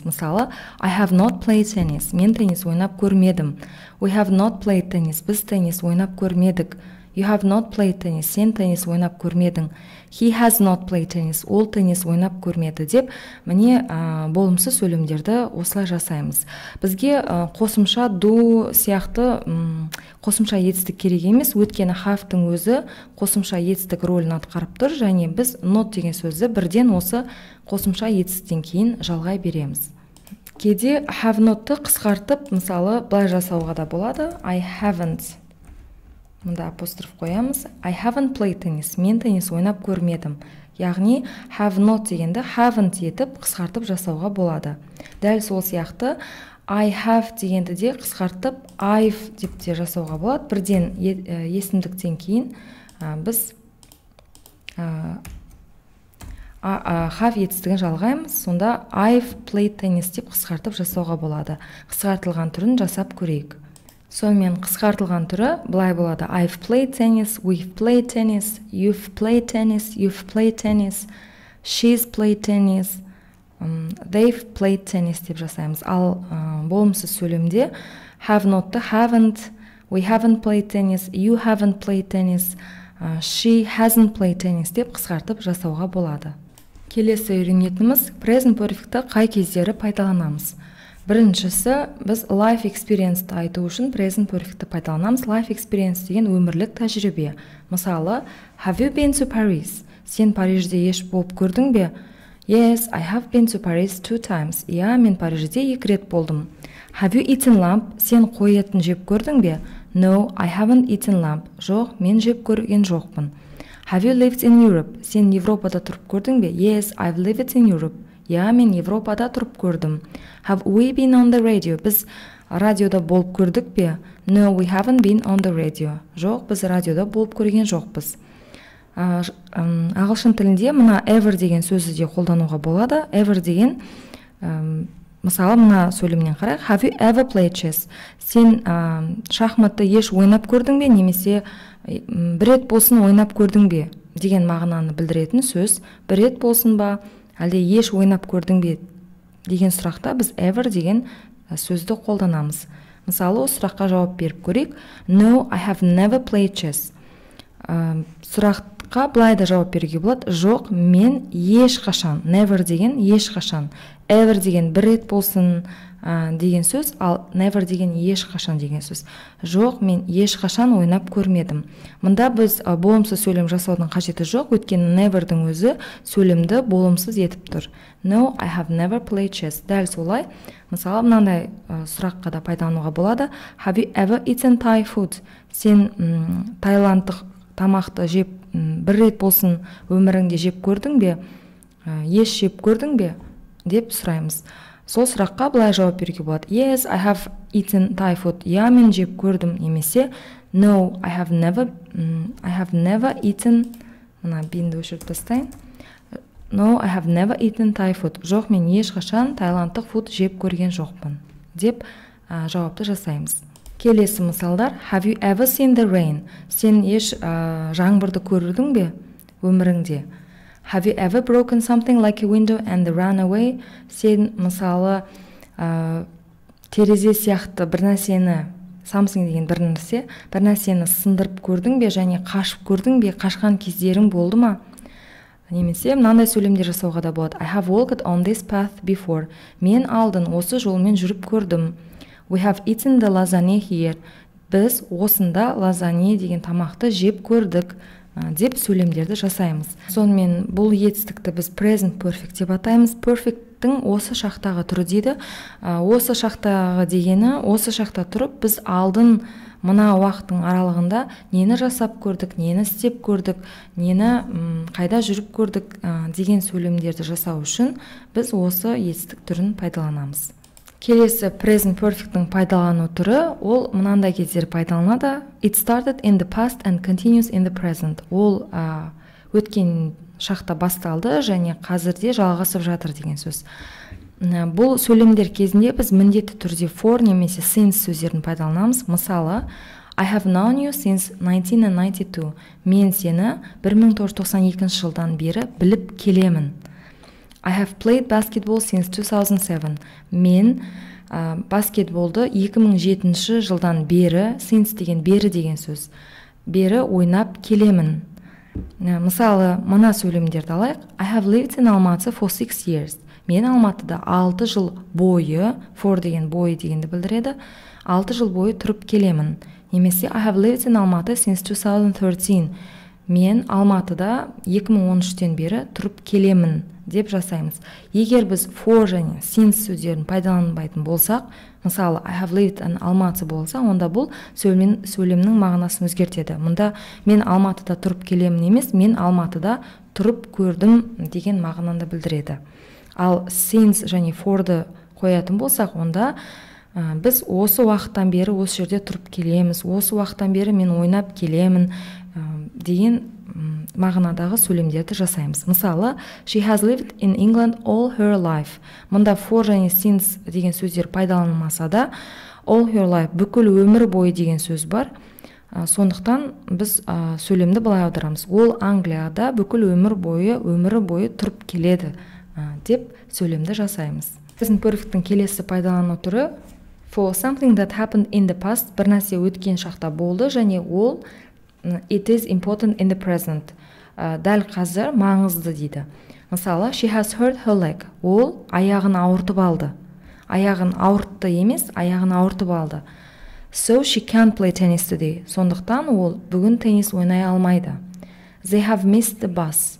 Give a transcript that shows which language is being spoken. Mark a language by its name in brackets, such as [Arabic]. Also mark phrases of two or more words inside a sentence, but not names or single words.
[Kazakh] Мысалы, [English] I have not played tennis. [Kazakh] Мен теннис ойнап көрмедім. [English] We have not played tennis. [Kazakh] Біз теннис ойнап көрмедік. [English] You have not played tennis. [Kazakh] Сен теннис ойнап көрмедің. [English] He has not played tennis. [Kazakh] Ол теннис ойнап көрмеді деп, міне болымсыз сөйлемдерді осылай жасаймыз. Бізге қосымша do сияқты қосымша етістік керек емес, өйткені have-тың өзі қосымша етістік рөлін атқарып тұр, және біз not деген сөзді бірден осы қосымша етістіктен кейін жалғай береміз. Кейде [English] have not- [Kazakh] ты қысқартып, мысалы, былай жасауға да болады. [English] I haven't. [Kazakh] Мұнда апостроф қоямыз. [English] I haven't played tennis. [Kazakh] Мен теннис ойнап көрмедім. Яғни [English] have not [Kazakh] дегенді haven't етіп қысқартып жасауға болады. Дәл сол сияқты [English] I have [Kazakh] дегенді де қысқартып I've деп те жасауға болады. Бірден есімдіктен кейін біз have етістігін жалғаймыз. Сонда [English] I've played tennis [Kazakh] деп қысқартып жасауға болады. Қысқартылған түрін жасап көрейік. Сонымен қысқартылған түрі былай болады. [English] I've played tennis, we've played tennis, you've played tennis, you've played tennis, she's played tennis, they've played tennis [Kazakh] деп жасаймыз. Ал болымсыз сөйлемде [English] have not-ты haven't, we haven't played tennis, you haven't played tennis, she hasn't played tennis [Kazakh] деп қысқартып жасауға болады. Келесі үйренетініміз [English] present perfect- [Kazakh] ты қай кездері пайдаланамыз? Біріншісі, біз [English] life experience- [Kazakh] ті айту үшін [English] present perfect- [Kazakh] ті пайдаланамыз. [English] Life experience [Kazakh] деген өмірлік тәжірибе. Мысалы, [English] have you been to Paris? [Kazakh] Сен Парижде еш болып көрдің бе? [English] Yes, I have been to Paris 2 times. [Kazakh] Иә, мен Парижде 2 рет болдым. [English] Have you eaten lamb? [Kazakh] Сен қой етін жеп көрдің бе? [English] No, I haven't eaten lamb. [Kazakh] Жоқ, мен жеп көрген жоқпын. [English] Have you lived in Europe? [Kazakh] Сен Европада тұрып көрдің бе? [English] Yes, I've lived in Europe. [Kazakh] Иә, мен Европада тұрып көрдім. [English] Have we been on the radio? [Kazakh] Біз радиода болып көрдік бе? [English] No, we haven't been on the radio. [Kazakh] Жоқ, біз радиода болып көрген жоқпыз. Ағылшын тілінде мына ever деген сөзді де қолдануға болады. Ever деген, мысалы, мына сөйлемнен қарайық. [English] Have you ever played chess? [Kazakh] Сен шахматты еш ойнап көрдің бе? Немесе бір рет болсын ойнап көрдің бе? Деген мағынаны білдіретін сөз. Бір рет болсын ба? Әлде еш ойнап көрдің бе деген сұрақта біз ever деген сөзді қолданамыз. Мысалы, осы сұраққа жауап беріп көрейік. [English] No, I have never played chess. [Kazakh] Сұраққа былай да жауап беруге болады. Жоқ, мен ешқашан. Never деген ешқашан. Ever деген бір рет болсын деген сөз, ал never деген ешқашан деген сөз. Жоқ, мен ешқашан ойнап көрмедім. Мұнда біз болымсыз сөйлем жасаудың қажеті жоқ, өйткені never-дің өзі сөйлемді болымсыз етіп тұр. [English] No, I have never played chess. [Kazakh] Дәл солай. Мысалы, мынандай сұраққа да пайдалануға болады. [English] Have you ever eaten Thai food? [Kazakh] Сен тайландтық тамақты жеп бір рет болсын өміріңде жеп көрдің бе? Еш жеп көрдің бе? Деп сұраймыз. Сол сұраққа былай жауап беруге болады. [English] Yes, I have eaten Thai food. [Kazakh] Я, мен жеп көрдім. Немесе [English] No, I have never eaten. [Kazakh] Мына бинді өшіріп тастайын. [English] No, I have never eaten Thai food. [Kazakh] Жоқ, мен ешқашан тайландтық фуд жеп көрген жоқпын. Деп жауапты жасаймыз. Келесі мысалдар. [English] Have you ever seen the rain? [Kazakh] Сен еш жаңбырды көрдің бе өміріңде? [English] Have you ever broken something like a window and run away? [Kazakh] Сен, мысалы, терезе сияқты бір нәрсені, something деген бір нәрсені сындырып көрдің бе және қашып көрдің бе? Қашқан кездерің болды ма? Немесе мынандай сөйлемдер жасауға да болады. [English] I have walked on this path before. [Kazakh] Мен алдын осы жолмен жүріп көрдім. [English] We have eaten the lasagna here. [Kazakh] Біз осында лазанье деген тамақты жеп көрдік деп сөйлемдерді жасаймыз. Сонымен бұл етістікті біз [English] present perfect [Kazakh] деп атаймыз. Perfect-тің осы шақтағы түрі дейді. Осы шақтағы дегені, осы шақта тұрып, біз алдын мына уақыттың аралығында нені жасап көрдік, нені істеп көрдік, нені қайда жүріп көрдік деген сөйлемдерді жасау үшін біз осы етістік түрін пайдаланамыз. Келесі [English] present perfect- [Kazakh] тің пайдалану түрі, ол мынандай кездер пайдаланады. [English] It started in the past and continues in the present. [Kazakh] Ол өткен шақта басталды және қазірде жалғасып жатыр деген сөз. Бұл сөйлемдер кезінде біз міндетті түрде for немесе since сөздерін пайдаланамыз. Мысалы, [English] I have known you since 1992. [Kazakh] Мен сені 1992 жылдан бері біліп келемін. [English] I have played basketball since 2007. [Kazakh] Мен баскетболды 2007 жылдан бері, since деген бері деген сөз, бері ойнап келемін. Мысалы, мына сөйлемдерді алайық. [English] I have lived in Almaty for 6 years. [Kazakh] Мен Алматыда 6 жыл бойы, for деген бойы дегенді білдіреді, 6 жыл бойы тұрып келемін. [English] Немесе I have lived in Almaty since 2013. [Kazakh] Мен Алматыда 2013-тен бері тұрып келемін деп жасаймыз. Егер біз for және since сөздерін пайдаланбайтын болсақ, мысалы [English] I have lived in Almaty [Kazakh] болса, онда бұл сөйлемнің мағынасын өзгертеді. Мұнда мен Алматыда тұрып келемін емес, мен Алматыда тұрып көрдім деген мағынаны білдіреді. Ал since және for'ды қоятын болсақ, онда біз осы уақыттан бері осы жерде тұрып келеміз, осы уақыттан бері мен ойнап келемін деген мағынадағы сөйлемдерді жасаймыз. Мысалы, [English] she has lived in England all her life. [Kazakh] Мұнда for және since деген сөздер пайдаланылмаса да, [English] all her life [Kazakh] бүкіл өмір бойы деген сөз бар. Сондықтан біз сөйлемді былай аударамыз. Ол Англияда бүкіл өмірі бойы тұрып келеді деп сөйлемді жасаймыз. [English] Present perfect'тің [Kazakh] келесі пайдалану түрі [English] for something that happened in the past, [Kazakh] бір нәрсе өткен шақта болды және ол [English] it is important in the present, [Kazakh] дәл қазір маңызды дейді. Мысалы, [English] she has hurt her leg. [Kazakh] Ол аяғын ауыртып алды. Аяғын ауыртты емес, аяғын ауыртып алды. [English] So she can't play tennis today. [Kazakh] Сондықтан ол бүгін теннис ойнай алмайды. [English] They have missed the bus.